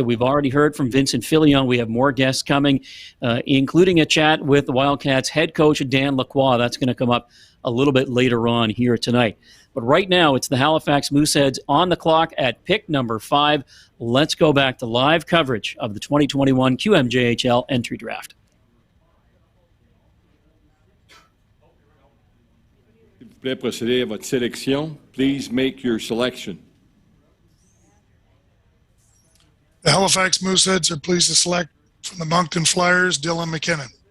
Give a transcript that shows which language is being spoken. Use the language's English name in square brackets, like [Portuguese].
[English] We've already heard from Vincent Filion. We have more guests coming, including a chat with the Wildcats head coach, Dan Lacroix. That's going to come up a little bit later on here tonight. But right now, it's the Halifax Mooseheads on the clock at pick number 5. Let's go back to live coverage of the 2021 QMJHL Entry Draft. [French] S'il vous plaît, procédez à votre sélection. [English] Please make your selection. The Halifax Mooseheads are pleased to select from the Moncton Flyers, Dylan McKinnon.